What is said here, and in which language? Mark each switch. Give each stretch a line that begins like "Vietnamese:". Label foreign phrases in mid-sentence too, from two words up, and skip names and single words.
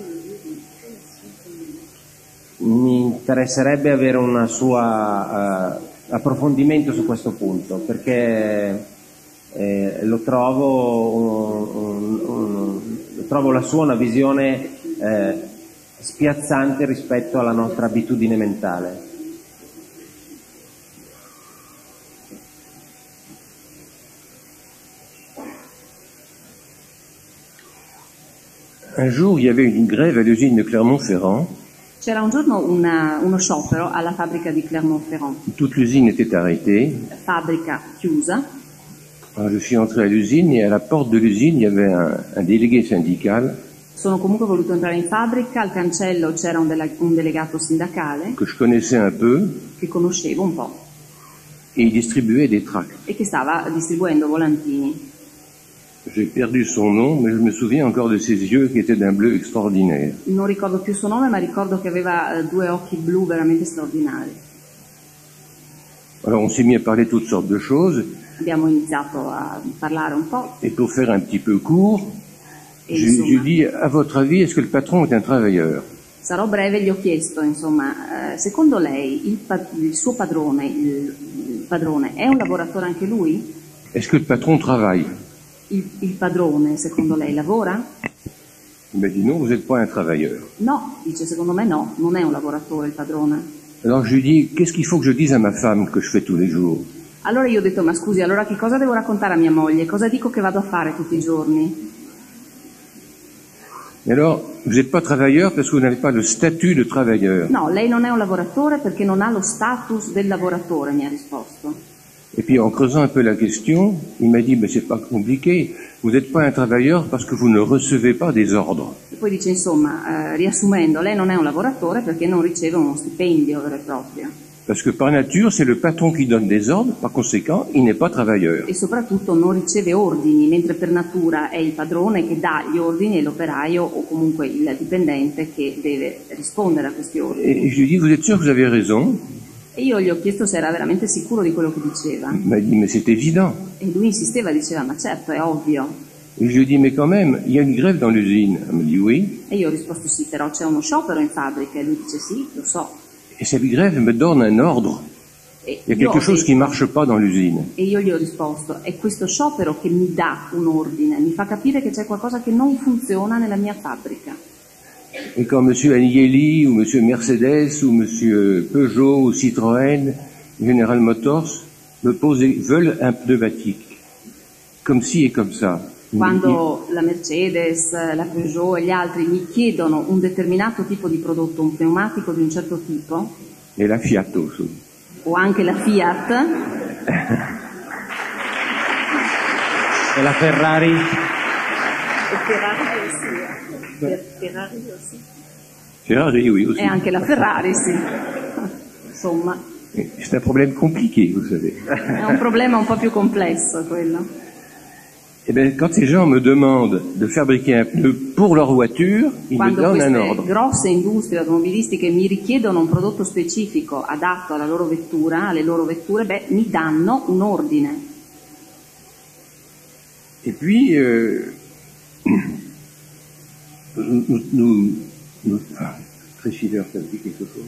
Italian: Mi interesserebbe avere una sua approfondimento su questo punto, perché lo trovo la sua una visione spiazzante rispetto alla nostra abitudine mentale.
French: Un jour, il y avait une grève à l'usine de Clermont-Ferrand.
Italian: C'era un giorno uno sciopero alla fabbrica di Clermont-Ferrand.
French: Toute l'usine était arrêtée.
Italian: Fabbrica chiusa.
French: Alors, je suis entré à l'usine et à la porte de l'usine, il y avait un délégué syndical.
Italian: Sono comunque voluto entrare in fabbrica, al cancello c'era un delegato sindacale.
French: Que je connaissais un peu.
Italian: Che conoscevo un po'.
French: Et il distribuait des tracts.
Italian: E che stava distribuendo volantini.
French: J'ai perdu son nom, mais je me souviens encore de ses yeux qui étaient d'un bleu extraordinaire.
Italian: Non ricordo più il suo nome, ma ricordo che aveva due occhi blu veramente straordinari.
French: Alors on s'est mis à parler de toutes sortes de choses.
Italian: Abbiamo iniziato a parlare un po'.
French: Et pour faire un petit peu court, j'ai dit, à votre avis, est-ce que le patron est un travailleur?
Italian: Sarò breve, gli ho chiesto, insomma, secondo lei il suo padrone, il padrone, è un lavoratore anche lui?
French: Est-ce que le patron travaille?
Italian: Il padrone, secondo lei, lavora?
French: Il m'a dit non, vous n'êtes pas un travailleur.
Italian: No, dice, secondo me no, non è un lavoratore il padrone.
French: Alors je lui dis, qu'est-ce qu'il faut que je dise à ma femme que je fais tous les jours?
Italian: Allora io ho detto, ma scusi, allora che cosa devo raccontare a mia moglie? Cosa dico che vado a fare tutti i giorni?
French: Et alors, vous n'êtes pas travailleur parce que vous n'avez pas le statut de travailleur.
Italian: No, lei non è un lavoratore perché non ha lo status del lavoratore, mi ha risposto.
French: Et puis en creusant un peu la question, il m'a dit, mais c'est pas compliqué, vous n'êtes pas un travailleur parce que vous ne recevez pas des ordres.
Italian: E poi dice, insomma, riassumendo, lei non è un lavoratore perché non riceve uno stipendio vero e proprio.
French: Parce que par nature, c'est le patron qui donne des ordres, par conséquent, il n'est pas travailleur.
Italian: E soprattutto non riceve ordini, mentre per natura è il padrone che dà gli ordini e l'operaio o comunque il dipendente che deve rispondere a questi ordini.
French: Et je lui dis, vous êtes sûr que vous avez raison?
Italian: E io gli ho chiesto se era veramente sicuro di quello che diceva.
French: Il m'a dit, mais c'est évident.
Italian: E lui insisteva, diceva, ma certo, è ovvio.
French: Et je lui dis, mais quand même, il y a une grève dans l'usine. Elle me dit, oui.
Italian: E io ho risposto sì, però c'è uno sciopero in fabbrica. E lui dice sì, lo so.
French: Et cette grève me donne un ordre. Il y a quelque chose qui ne marche pas dans l'usine.
Italian: E io gli ho risposto, è questo sciopero che mi dà un ordine, mi fa capire che c'è qualcosa che non funziona nella mia fabbrica.
French: Et quand M. Agnelli ou M. Mercedes ou M. Peugeot ou Citroën, General Motors, veulent un pneumatique, comme ci et comme ça.
Italian: Quando la Mercedes, la Peugeot e gli altri mi chiedono un determinato tipo di prodotto, un pneumatico di un certo tipo, E la Fiat aussi. o anche la Fiat, E la Ferrari? Ferrari,
French: oui, aussi.
Italian: E anche la Ferrari, sì. Insomma,
French: C'est un problème compliqué, vous savez.
Italian: è un problema un po' più complesso quello.
French: Eh bien, quand ces gens me demandent de fabriquer un pneu pour leur voiture, ils me
Italian: Quando
French: donnent un
Italian: queste
French: ordre.
Italian: grosse industrie automobilistiche mi richiedono un prodotto specifico adatto alla loro vettura, alle loro vetture, beh, mi danno un ordine.
French: Et puis, Tréfilaire, ça dit quelque chose.